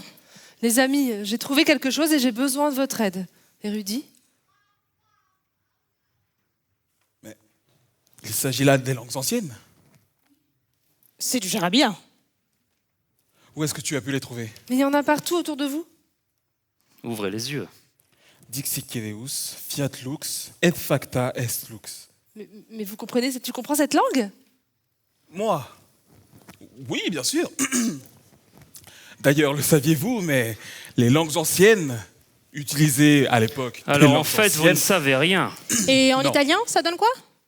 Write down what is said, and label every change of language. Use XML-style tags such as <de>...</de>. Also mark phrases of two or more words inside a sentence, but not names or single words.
<fr>Les amis, j'ai trouvé quelque chose et j'ai besoin de votre aide. Érudit? Il s'agit là des langues anciennes. C'est du charabia. Où est-ce que tu as pu les trouver? Mais il y en a partout autour de vous. Ouvrez les yeux.</fr> <la>Dixit Cedeus, fiat lux, et facta est lux.</la> <fr>Mais vous comprenez, tu comprends cette langue? Moi? Oui, bien sûr. D'ailleurs, le saviez-vous, mais les langues anciennes utilisées à l'époque. les Alors en langues fait, vous ne anciennes- savez rien. Et en Non. italien, ça donne quoi?</fr>